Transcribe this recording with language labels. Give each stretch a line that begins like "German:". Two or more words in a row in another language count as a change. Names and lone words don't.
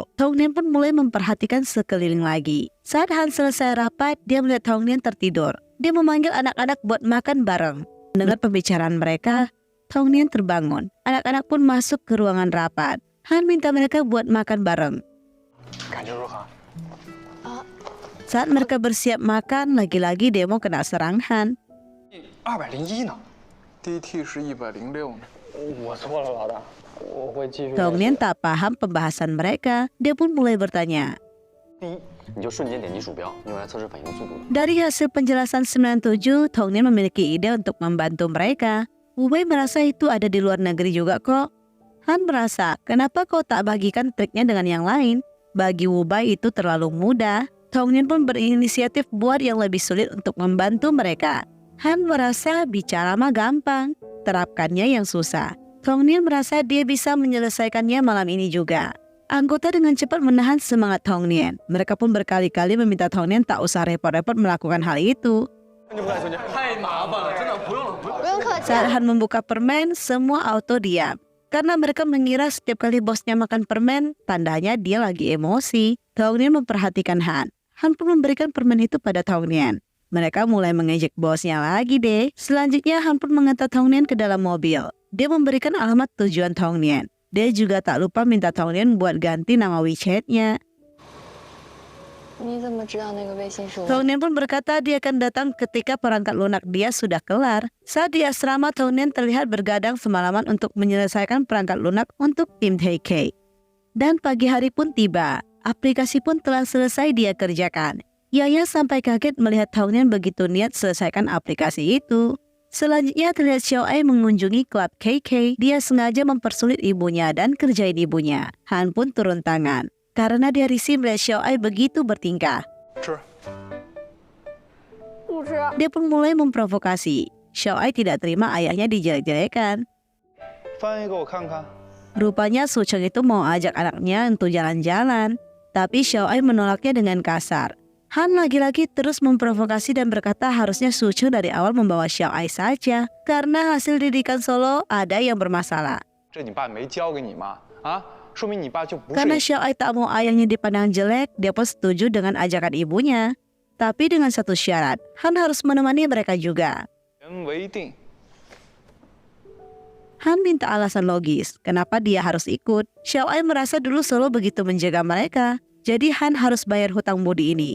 Indonesian: Tong Nian pun mulai memperhatikan sekeliling lagi. Saat Han selesai rapat, dia melihat Tong Nian tertidur. Dia memanggil anak-anak buat makan bareng. Mendengar pembicaraan mereka, Tong Nian terbangun. Anak-anak pun masuk ke ruangan rapat. Han minta mereka buat makan bareng.
Chinese: 感觉如何？
Indonesian: Saat mereka bersiap makan, lagi-lagi demo kena serangan.
Chinese: 201 呢？DT 是106呢。我错了，老大，我会继续。
Indonesian: Tong Nian tak paham pembahasan mereka. Dia pun mulai bertanya.
Chinese: 第一，你就瞬间点击鼠标，用来测试反应速度。
Indonesian: Dari hasil penjelasan 97, Tong Nian memiliki ide untuk membantu mereka. Wu Wei merasa itu ada di luar negeri juga kok. Han merasa, kenapa kau tak bagikan triknya dengan yang lain? Bagi Wu Bai itu terlalu mudah. Tong Nian pun berinisiatif buat yang lebih sulit untuk membantu mereka. Han merasa bicara mah gampang, terapkannya yang susah. Tong Nian merasa dia bisa menyelesaikannya malam ini juga. Anggota dengan cepat menahan semangat Tong Nian. Mereka pun berkali-kali meminta Tong Nian tak usah repot-repot melakukan hal itu.
Chinese: 太麻烦了，真的不用了，不用。不用客气。
Indonesian: Saat Han membuka permen, semua auto diam. Karena mereka mengira setiap kali bosnya makan permen, tandanya dia lagi emosi. Tong Nian memperhatikan Han. Han pun memberikan permen itu pada Tong Nian. Mereka mulai mengejek bosnya lagi deh. Selanjutnya Han pun mengantar Tong Nian ke dalam mobil. Dia memberikan alamat tujuan Tong Nian. Dia juga tak lupa minta Tong Nian buat ganti nama WeChat-nya.
Chinese: 你怎么知道那个微信是我？
Indonesian: Tong Nian pun berkata dia akan datang ketika perangkat lunak dia sudah kelar. Saat di asrama, Tong Nian terlihat bergadang semalaman untuk menyelesaikan perangkat lunak untuk tim TK. Dan pagi hari pun tiba. Aplikasi pun telah selesai dia kerjakan. Yaya sampai kaget melihat Tong Nian begitu niat selesaikan aplikasi itu. Selanjutnya terlihat Xiao Ai mengunjungi klub KK. Dia sengaja mempersulit ibunya dan kerjain ibunya. Han pun turun tangan. Karena dia risih melihat Xiao Ai begitu bertingkah.
Chinese: 吃。不吃。
Indonesian: Dia pun mulai memprovokasi. Xiao Ai tidak terima ayahnya dijelek-jelekan.
Chinese: 翻译给我看看。
Indonesian: Rupanya Su Cheng itu mau ajak anaknya untuk jalan-jalan. Tapi Xiao Ai menolaknya dengan kasar. Han lagi-lagi terus memprovokasi dan berkata harusnya Su Cheng dari awal membawa Xiao Ai saja. Karena hasil didikan Solo ada yang bermasalah.
Chinese: 这你爸没教给你吗？啊，说明你爸就不
Indonesian: Karena
Chinese: 是。
Indonesian: Xiao Ai tak mau ayahnya dipandang jelek, dia pun setuju dengan ajakan ibunya. Tapi dengan satu syarat, Han harus menemani mereka juga.
Chinese: 人为定。
Indonesian: Han minta alasan logis, kenapa dia harus ikut. Xiao Ai merasa dulu Solo begitu menjaga mereka, jadi Han harus bayar hutang budi ini.